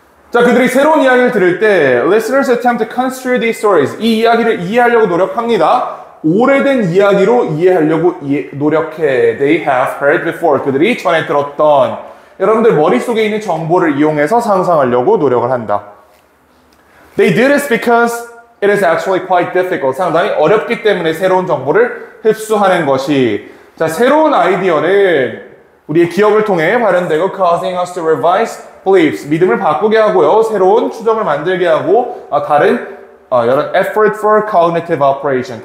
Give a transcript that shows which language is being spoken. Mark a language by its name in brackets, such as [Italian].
[Korean] 자, 그들이 새로운 이야기를 들을 때 [English] listeners attempt to construe these stories. [Korean] 이 이야기를 이해하려고 노력합니다. 오래된 이야기로 이해하려고 노력해. [English] They have heard before. [Korean] 그들이 전에 들었던 여러분들 머릿속에 있는 정보를 이용해서 상상하려고 노력을 한다. [English] They do this because it is actually quite difficult. [Korean] 상당히 어렵기 때문에 새로운 정보를 흡수하는 것이. 자, 새로운 아이디어는 우리의 기억을 통해 발현되고 [English] causing us to revise beliefs. [Korean] 믿음을 바꾸게 하고요. 새로운 추정을 만들게 하고 다른 이런 [English] effort for cognitive operation.